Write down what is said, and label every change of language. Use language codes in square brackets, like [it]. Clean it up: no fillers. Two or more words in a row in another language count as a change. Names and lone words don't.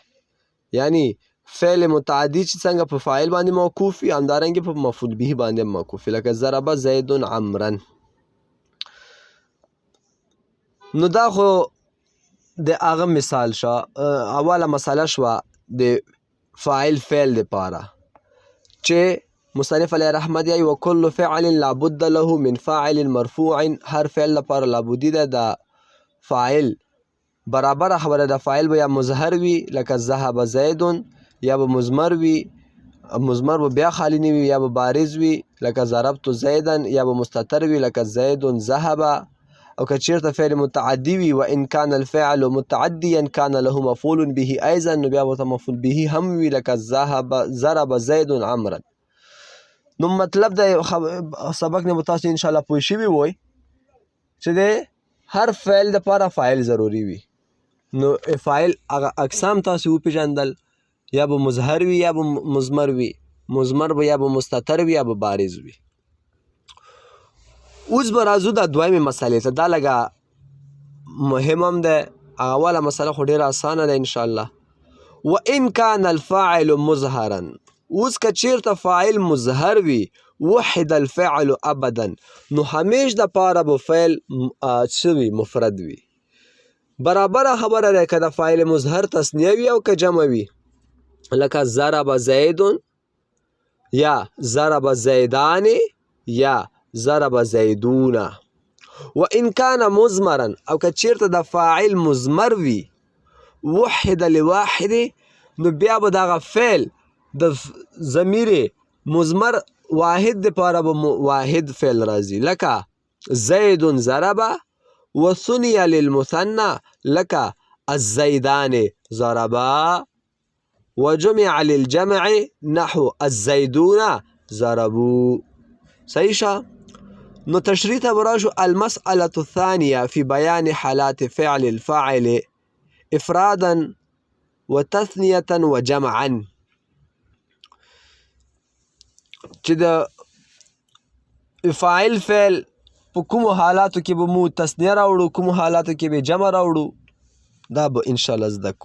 [ps] یعنی فعل متعدي چې څنګه په فاعل باندې موقوف وي همدارنګې په مفعول به باندې موقوف وي، لکه [ar] ضرب زید عمرا. [ps] نو دا خو د هغه مثال شو، اوله مسئله شوه د فاعل فعل دپاره چې مصنف علیه رحمت یایي [ar] وکل فعل لابد له من فاعل مرفوع، [ps] هر فعل لپاره لابدي ده د فاعل برابره خبره د فاعل به یا مظهر وي لکه [ar] ذهب زید، [ps] یا به مضمر وي، مضمر به بیا خالی نه وي، یا به بارز وي لکه [ar] ضربت زیدا، [ps] یا به مستتر وي لکه [ar] زید ذهب. [ps] او که چیرته فعل متعدي وي [ar] و ان كان الفعل متعديا كان له مفعول به ايضا، [ps] نو بیا ورته مفعول به هم وي لکه [ar] ضرب زید عمرا. [ps] نو مطلب د سبق نه به تاسو انشاءالله پوه شوي وئ چې د هر فعل دپاره فاعل ضروري وي. نو فاعل هغه اقسام تاسو وپېژندل، یا به مظهر وي یا به مضمر وي، مضمر به یا به مستتر وي یا به بارز وي. اوس به راځو د دویمې مسئلې ته، دا لږه مهم هم دی. اوله مسئله خو ډېره اسانه ده انشاءالله. [ar] وان کان الفاعل مظهرا، [ps] اوس که چیرته فاعل مظهر وي [ar] وحد الفعل ابدا، [ps] نو همیش د پاره به فعل څه وي؟ مفرد وي. برابره خبره ده که د فاعل مظهر تثنیه وي او که جمع وي، لکه [ar] ضرب زید [ps] یا [ar] ضرب زیدان [ps] یا [ar] ضرب زیدون. و ان کان مضمرا، [ps] او که چیرته د فاعل مضمر وي [ar] وحد لواحد، [ps] نو بیا به دغه فعل د ضمیر مضمر واحد دپاره به واحد فعل راځي، لکه [ar] زید ضرب، و ثنی للمثنى [ps] لکه [ar] الزیدان ضربا، و جمع للجمع نحو الزیدون ضربو. [ps] صحیح شه؟ نو تشریح ته به راشو. [ar] المسألة الثانیه فی بیان حالات فعل الفاعل افرادا و تثنیة و جمعا، [ps] چې د فاعل فعل په کومو حالاتو کې به مو تثنیه راوړو، کومو حالاتو کې به جمع راوړو، دا به انشاءالله زده کو.